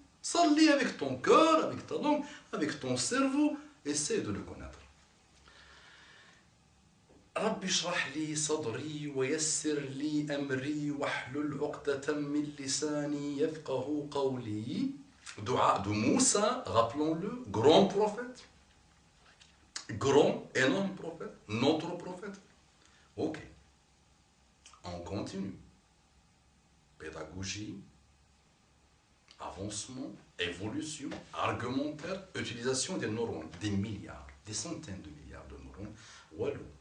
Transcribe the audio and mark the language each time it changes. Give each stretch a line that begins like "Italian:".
French: Salli avec ton cœur, avec ta langue, avec ton cerveau. Essaie de le connaître.
Arabic: رب اشرح لي صدري ويسر لي أمري واحلل عقدة من لساني يفقه قولي.
French: Dua de Moussa, rappelons-le, grand prophète. Grand, énorme prophète, notre prophète. Ok. On continue. Pédagogie, avancement, évolution, argumentaire, utilisation des neurones, des milliards, des centaines de milliards de neurones. Walou.